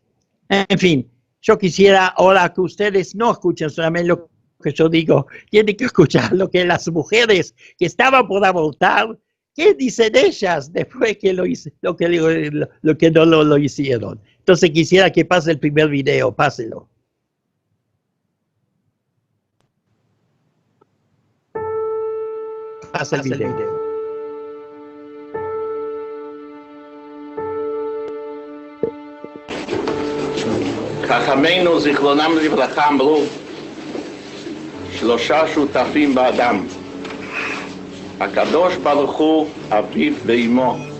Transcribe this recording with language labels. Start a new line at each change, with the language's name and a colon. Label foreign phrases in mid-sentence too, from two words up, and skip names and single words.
Spanish: En fin, yo quisiera ahora que ustedes no escuchen solamente lo que yo digo, tienen que escuchar lo que las mujeres que estaban por abortar, qué dicen ellas después que lo que no lo hicieron. Entonces quisiera que pase el primer video, páselo. Pasa el video.
Hebrew: חכמינו זיכרונם לברכה אמרו, שלושה שותפים באדם, הקדוש ברוך הוא, אביו ואמו.